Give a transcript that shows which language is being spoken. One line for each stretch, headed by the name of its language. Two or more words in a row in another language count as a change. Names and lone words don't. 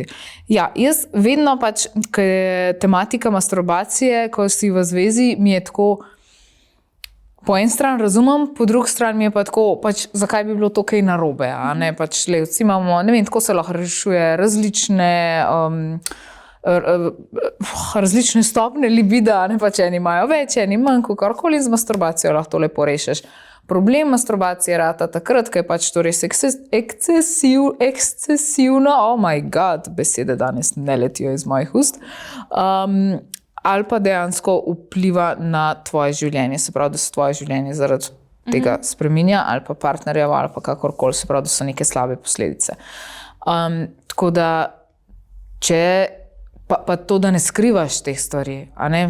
Slovenian: Ja, jaz vedno pač, ko je tematika masturbacije, ko si v zvezi, mi je tako, po en stran razumem, po drugi strani mi je pa tako, pač, zakaj bi bilo to kaj narobe, a ne, pač, vsi imamo, ne vem, tako se lahko rešuje različne stopne libida, ne pač eni imajo več, eni manj, kakorkoli z masturbacijo lahko to lepo rešiš. Problem masturbacije rata takrat, ko je pač to res ekscesivno,
English: oh my god,
Slovenian: besede danes ne letijo iz mojih ust, ali pa dejansko vpliva na tvoje življenje, se pravi, da se tvoje življenje zaradi tega spreminja, ali pa partnerjev, ali pa kakorkoli, se pravi, da so neke slabe posledice. Tako da, če Pa to, da ne skrivaš teh stvari, a ne?